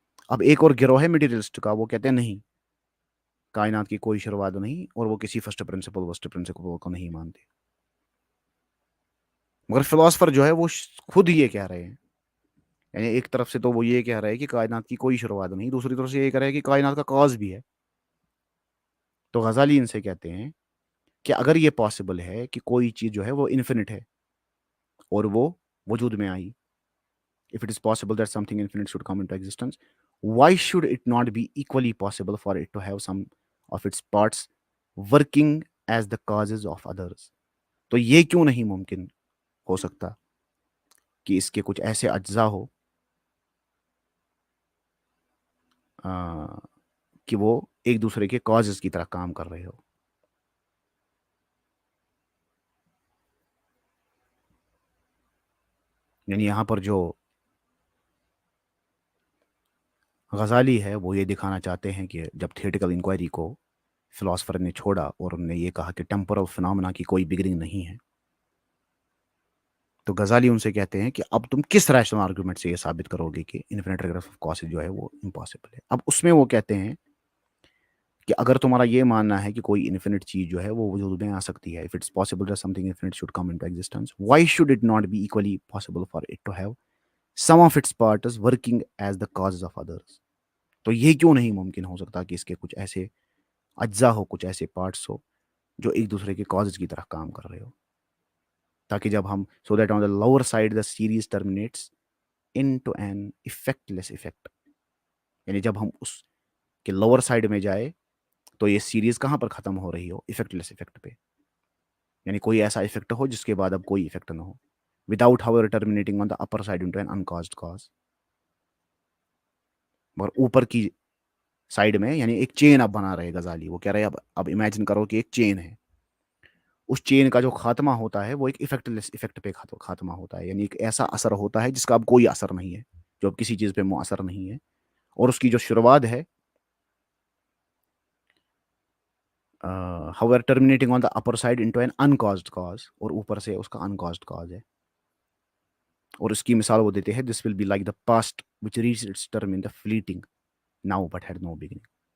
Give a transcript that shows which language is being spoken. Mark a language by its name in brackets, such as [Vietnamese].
[Urdu] اب ایک اور گروہ ہے میٹیریلسٹ کا، وہ کہتے ہیں نہیں، کائنات کی کوئی شروعات نہیں، اور وہ کسی فرسٹ پرنسپل کو نہیں مانتے. مگر فلاسفر جو ہے وہ خود یہ کہہ رہے ہیں، یعنی ایک طرف سے تو وہ یہ کہہ رہے ہیں کہ کائنات کی کوئی شروعات نہیں، دوسری طرف سے یہ کہہ رہے ہیں کہ کائنات کا کاز بھی ہے. تو غزالی ان سے کہتے ہیں کہ اگر یہ پاسبل ہے کہ کوئی چیز جو ہے وہ انفینٹ ہے اور وہ وجود میں آئی، [English] if it is possible that something infinite should come into existence, why should it not be equally possible for it to have some of its parts working as the causes of others? [Urdu] تو یہ کیوں نہیں ممکن ہو سکتا کہ اس کے کچھ ایسے اجزاء ہو کہ وہ ایک دوسرے کے کازز کی طرح کام کر رہے ہو. یعنی یہاں پر جو غزالی ہے وہ یہ دکھانا چاہتے ہیں کہ جب تھیٹیکل انکوائری کو فلاسفر نے چھوڑا اور انہوں نے یہ کہا کہ ٹیمپورل فنامنا کی کوئی بگننگ نہیں ہے، تو غزالی ان سے کہتے ہیں کہ اب تم کس ریشنل آرگومنٹ سے یہ ثابت کرو گے کہ انفینٹ ریگریس آف کاز جو ہے وہ امپاسبل ہے. اب اس میں وہ کہتے ہیں کہ اگر تمہارا یہ ماننا ہے کہ کوئی انفینٹ چیز جو ہے وہ وجود میں آ سکتی ہے، [English] if it's possible that something infinite should come into existence, why should it not be equally possible for it to have some of its parts working as the causes of others? [Urdu] تو یہ کیوں نہیں ممکن ہو سکتا کہ اس کے کچھ ایسے اجزاء ہو، کچھ ایسے پارٹس ہو جو ایک دوسرے کے کازز کی طرح کام کر رہے ہو، تاکہ جب ہم [English] so that on the lower side the series terminates into an effectless effect. [Urdu] یعنی جب ہم اس کے لوور سائڈ میں جائے تو یہ سیریز کہاں پر ختم ہو رہی ہو؟ افیکٹلیس افیکٹ پہ. یعنی کوئی ایسا افیکٹ ہو جس کے بعد اب کوئی افیکٹ نہ ہو. [English] without however terminating on the upper side into an uncaused cause. [Urdu] مگر اوپر کی سائڈ میں یعنی ایک چین اب بنا رہے غزالی. وہ کہہ رہے اب امیجن کرو کہ ایک چین ہے، اس چین کا جو خاتمہ ہوتا ہے وہ ایک افیکٹلیس افیکٹ پہ خاتمہ ہوتا ہے. یعنی ایک ایسا اثر ہوتا ہے جس کا اب کوئی اثر نہیں ہے، جو اب کسی چیز پہ مؤثر نہیں ہے، اور اس کی جو شروعات ہے [English] however terminating on the upper side into an uncaused cause، [Urdu] اور اوپر سے اس کا uncaused cause ہے. اور اس کی مثال وہ دیتے ہیں [English] this will be like the past which reached its term in the fleeting now but had no beginning.